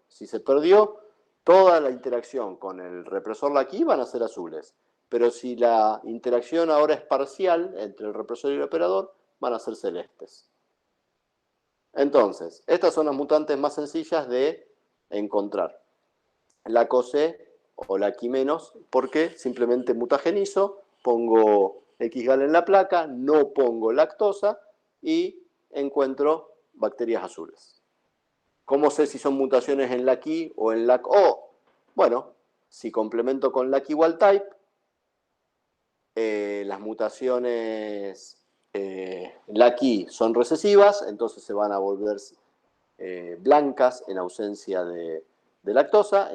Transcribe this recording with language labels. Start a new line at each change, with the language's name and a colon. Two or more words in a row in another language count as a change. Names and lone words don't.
Spanish: Si se perdió toda la interacción con el represor LAC-I, van a ser azules. Pero si la interacción ahora es parcial entre el represor y el operador, van a ser celestes. Entonces, estas son las mutantes más sencillas de encontrar. LAC-OC o LAC-I menos, porque simplemente mutagenizo, pongo X-gal en la placa, no pongo lactosa y encuentro bacterias azules. ¿Cómo sé si son mutaciones en LAC-I o en LAC-O? Bueno, si complemento con LAC-I
English: wild type,
Spanish: las mutaciones LAC-I son recesivas, entonces se van a volver blancas en ausencia de lactosa.